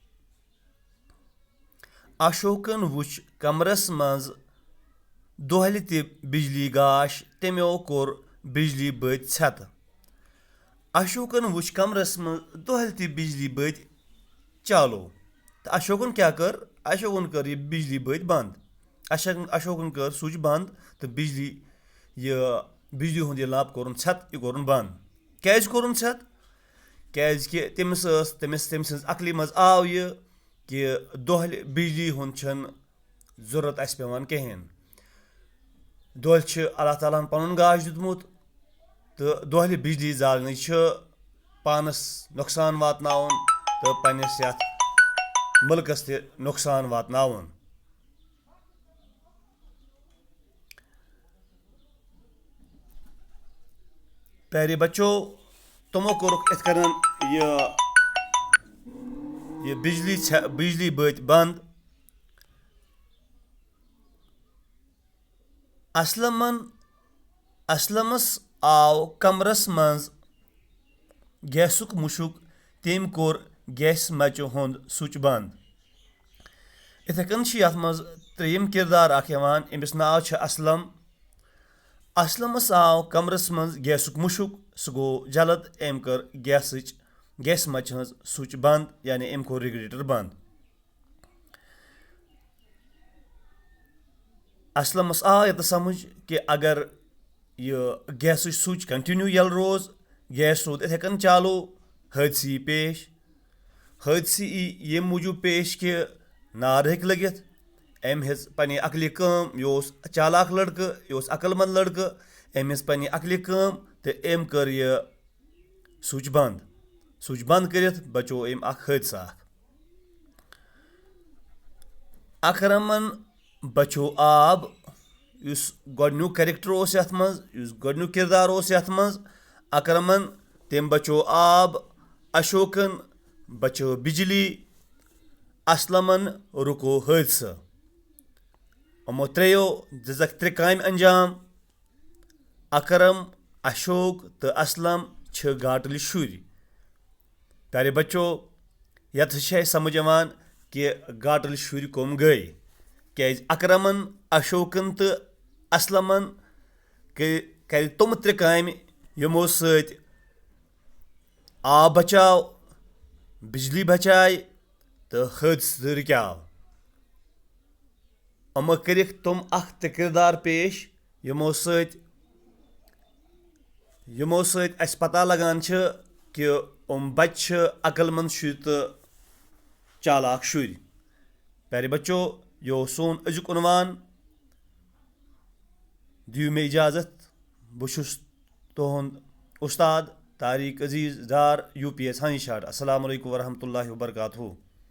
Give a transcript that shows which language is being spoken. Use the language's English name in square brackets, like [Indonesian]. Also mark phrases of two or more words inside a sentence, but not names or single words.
[Kashmiri] अशोकन वुच कमरस मज दोहल बिजली गाश, तमो कोर बिजली बत छत। अशोकन वुच कमरस मज दोहल बिजली बत चालो तो अशोकन क्या कर, अशोकन कर यह बिजली बत बंद। अशोकन कर स्विच बंद तो बिजली हुंद यह लप कोरन छत, यह कोरन बंद। क्या कोरन छत? क्या तमिस अकली मज आव यह कि दोहल बिजली हुंद जरूरत अस पेवान कहें। दोहल अल्लाह ताला पनुन गाश दितमुत तो दोहल बिजली जालन पानस नुकसान वातनावन तो पन्निस यथ मुल्कस ते नुकसान वातनावन। [Urdu] پیارے بچوں, [Kashmiri] तमो कोरुक इत कन ये बिजली बत बंद। असलमस आव कमरस मज गैसुक मुशुक, तम कोर गैस मचु हुंद स्विच बंद। इथे कन यथ मज त्रेयम किरदार अमिस नाव असलम। असलमस आव कमरस मज गैसुक मुशुक, सह गो जलद, अम कर गैस मच हज स्विच बंद, यानी अम कोर रेगुलेटर बंद। असलमस आ ये समझ कि अगर यह गैस स्विच कंटिन्यू यल रोज, गैस रोद इथे कन चालू, हादसे यी पेश। हादसे ये मूजूब पेश कि नार हेक लगित। अम हेज पन्ने अकलि काम, यह चालाक लड़कं, यह अकलमंद लड़कं, अम हेज पन्ने अकलि काम तो अम कर यह स्विच बंद। स्विच बंद करित बचो अम हादसा। अकरमन बचो आब, युस गोडन्युक कैरेक्टर ओस यथ मज, युस गोडन्युक किरदार ओस यथ मज अकरमन, तम बचो आब। अशोकन बचो बिजली, असलमन रुको हादसा। यमो त्रेयो दिजक त्रे काम अंजाम। अकरम, अशोक तो असलम छ गाटल शुर। [Urdu] پیارے بچوں, [Kashmiri] यथ समझ यवान कि गाटल शुर कम गई, क्या अकरमन, अशोकन तो असलमन कर तम त्रे काम यमो सत आब बचाव, बिजली बचाई तो हादसे रुकाव। यमो कर तम ते किरदार पेश यमो सत अस पता लगान कि बच्चे अकलमंद शुर तो चालाक शुर। [Urdu] پیارے بچوں, [Kashmiri] यो सोन अजुक उन्वान। दियो मे इजाज़त। बहु तुहद उस्ताद तारिक अजीज़ डार UPS हंस शाट। [Arabic] السلام عليكم ورحمة الله وبركاته.